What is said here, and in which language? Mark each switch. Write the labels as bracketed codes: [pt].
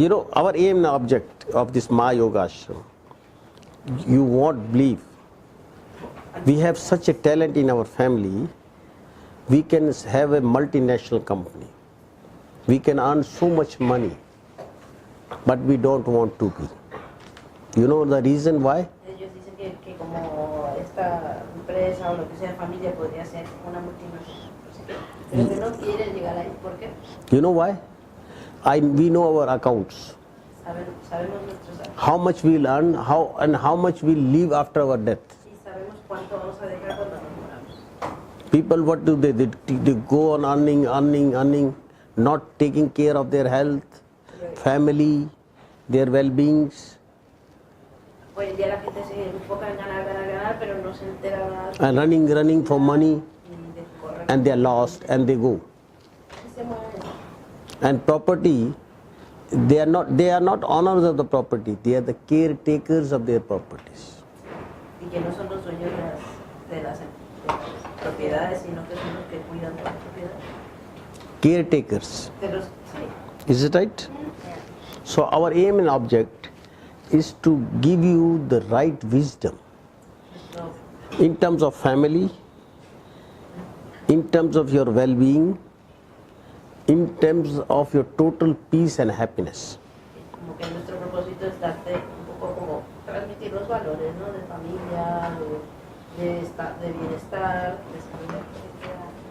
[en] You know, our aim and object of this Mahayoga Ashram, you won't believe, we have such a talent in our family, we can have a multinational company. We can earn so much money, but we don't want to be. You know the reason why? [es] Ellos dicen que como esta empresa o lo que sea familia podría ser una multinacional, pero que no quieren llegar ahí. ¿Por qué? [en] You know why? We know our accounts. [es] Sabemos nuestros [en] How much we'll earn, how much we'll leave after our death. [es] y sabemos cuánto vamos a dejar cuando nos moramos. [en] People, what do they? They go on earning, not taking care of their health, family, their well-beings, [es] Hoy en día la gente se enfoca en ganar, pero no se entera nada [en] and running for money, [es] de correr. [en] and they are lost and they go. [es] Y se mueven. [en] And property, they are not owners of the property, they are the caretakers of their properties. [es] Y que no son los dueños de las propiedades, sino que son los que cuidan de las propiedades. [en] Caretakers. [es] Sí. [en] Is it right? So our aim and object is to give you the right wisdom [es] No. [en] in terms of family, in terms of your well-being, in terms of your total peace and happiness. [es] Como que nuestro propósito es darte un poco como transmitir los valores, ¿no? De familia, de bienestar, de salud, de felicidad.